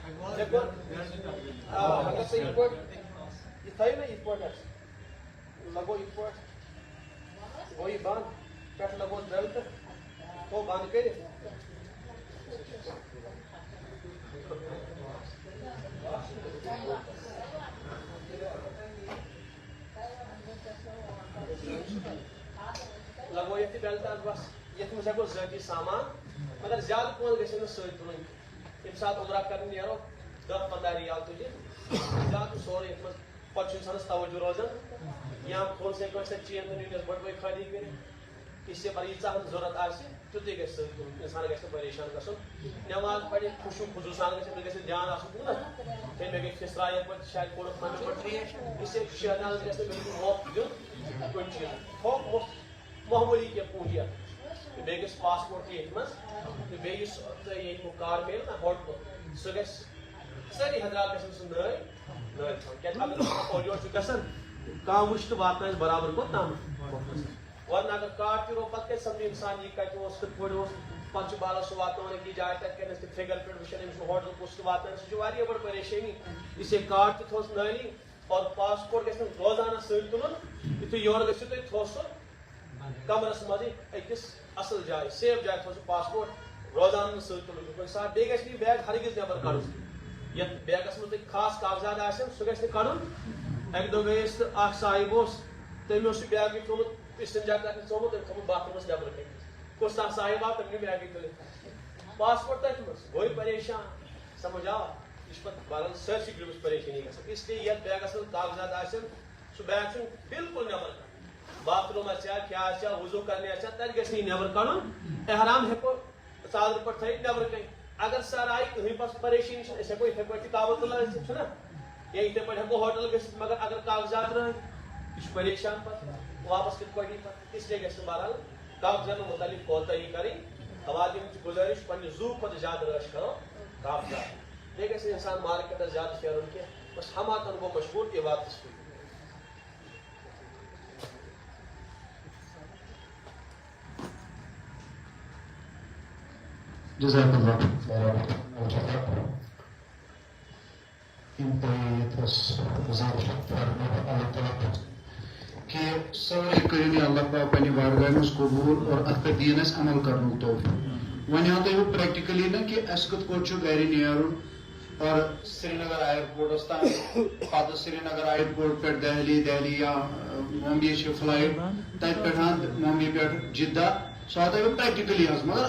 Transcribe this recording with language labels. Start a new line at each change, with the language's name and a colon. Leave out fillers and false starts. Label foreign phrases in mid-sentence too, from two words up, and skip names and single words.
Kashmiri: اگر ژٕ یِتھ پٲٹھۍ یہِ تھٲیو نا یِتھ پٲٹھۍ حظ لگو یِتھ پٲٹھۍ گوٚو یہِ بنٛد پٮ۪ٹھٕ لگو دٔل تہٕ تھوٚو بنٛد کٔرِتھ لگو یتھ تہِ بیلٹ اکھ بس یتھ منٛز ہٮ۪کو ذٲتی سامان مگر زیادٕ پۄنٛسہٕ گژھن نہٕ سۭتۍ تُلٕنۍ ییٚمہِ ساتہٕ عمرہ کرنہِ نیرو 10-15 رِیال تُلہِ زیادٕ سورُے یتھ منٛز پتہٕ چھُ اِنسانس توجہ روزان یا کھولس ہٮ۪کو أسۍ تتہِ چین تہٕ بٔڑۍ خٲلی کٔرِتھ
Urdu: اس لیے
Kashmiri: ییٖژاہ ہن ضوٚرتھ آسہِ تیُتُے گژھِ سۭتۍ تُلُن اِنسان گژھِ نہٕ پریشان گژھُن نٮ۪ماز پرِ خوشوٗ خُضوٗ سان گژھِ أمِس گژھِ دھیان آسُن نا ہے مےٚ گٔے پھِسراے یپٲرۍ شاید کوٚرُکھ مےٚ پٲٹھۍ ترٛیش اس لیے شہناز گژھِ نہٕ بِلکُل موقعہٕ دیُن کُنہِ چیٖزُک تھوٚپ معموٗلی کینٛہہ پوٗنٛجیا تہٕ بیٚیہِ گژھِ پاسپورٹ تہِ ییٚتہِ منٛز تہٕ بیٚیہِ یُس تۄہہِ ییٚتیُک کار میلہِ نا ہوٹلُک سُہ گژھِ سٲری حضرات گژھن سُہ نٲلۍ تھاوُن کیٛازِ اگر اورٕ یورٕ چھُ گژھان کانٛہہ وٕچھ تہٕ واتناوِ برابر کوٚتام ورنہ اگر کارڈ تہِ رو پتہٕ کتہِ سمجھِ اِنسان یہِ کتہِ اوس کِتھ پٲٹھۍ اوس پتہٕ چھُ بالس سُہ واتناوان أکِس جایہِ تتہِ کَرِ تِم فِگر پٮ۪ٹھ وٕچھان أمِس چھُ ہوٹل کُس تہِ واتناوان سُہ چھُ واریاہ بٔڑ پریشٲنی
Urdu: اس لیے
Kashmiri: کارڈ تہِ تھوٚوُس نٲلی اور پاسپورٹ گژھِ نہٕ روزانہ سۭتۍ تُلُن یِتھُے یورٕ گٔژھِو تُہۍ تھوٚو سُہ کمرس منٛزٕے أکِس اصل جایہِ سیف جایہِ تھوٚو سُہ پاسپورٹ روزانہ نہٕ سۭتۍ تُلُن کُنہِ ساتہٕ بیٚیہِ گژھِ نہٕ یہِ بیگ ہرگز نٮ۪بر کڑُن یتھ بیگس منٛز تۄہہِ خاص کاغذات آسن سُہ گژھِ نہٕ کڑُن اکہِ دۄہ گٔے أسۍ تہٕ اکھ صاحب اوس تٔمۍ اوس یہِ بیگٕے تھوٚمُت استنجا کرنہِ ژوٚمُت تٔمۍ تھوٚمُت باتھ روٗمس نٮ۪برٕ کَنۍ کُس تانۍ صاحب آو تٔمۍ نیوٗ بیگٕے تُلِتھ پاسپورٹ تٔتھۍ منٛز گوٚو پریشان سمجھ آو یہِ چھُ پتہٕ بَران سٲرسٕے گرُپس پریشٲنی گژھان
Urdu: اس لیے
Kashmiri: یتھ بیگس منٛز کاغذات آسن سُہ بیگ چھُنہٕ بِلکُل نٮ۪بر کڑُن باتھ روٗم آسیا کیٛاہ آسیا وضوٗ کرنہِ آسیا تتہِ گژھِ نہٕ یہِ نٮ۪بر کڑُن احرام ہٮ۪کو ژادرٕ پٲٹھۍ تھٲیِتھ نٮ۪برٕ کَنۍ اگر سر آیہِ کٕہٕنۍ پتہٕ پریشٲنی چھنہٕ أسۍ ہٮ۪کو یِتھے پٲٹھۍ تہِ کعبۃ اللہ ٲسِتھ چھُنہ یا یِتھے پٲٹھۍ ہٮ۪کو ہوٹل گٔژھِتھ مگر اگر کاغذات رٲوۍ یہِ چھُ پریشان پتہٕ واپس کِتھ پٲٹھۍ یی پتہٕ
Urdu: اس لیے
Kashmiri: گژھِ نہٕ بہرحال کاغذاتن متعلق کوتٲہی کَرٕنۍ خواتیٖن چھِ گُزٲرِش پننہِ زوٗ کھۄتہٕ زیادٕ رٲچھ کرو کاغذات بیٚیہِ گژھِ نہٕ اِنسان مارکیٹس زیادٕ پھیرُن کینٛہہ بس ہماتن گوٚو مشغوٗل عبادتس کُن
Arabic: جزاک اللہ
Kashmiri: کہ سورے کرن اللہ پاک پنہ بارگاہ مز قبول اور ات پہ دین اس عمل کرن توفیق ون ہاں تھی پریکٹیکلی نا کہ اس کت پٲٹھۍ چھُ گرِ نیرُن اور سری نگر ایئرپورٹس تام پتہ سری نگر ایئرپورٹ پہ دہلی یا ممبئی چھ فلائٹ تتہ پہ ممبئی پہ جدہ سُہ آو تۄہہِ پریکٹیکلی حظ مگر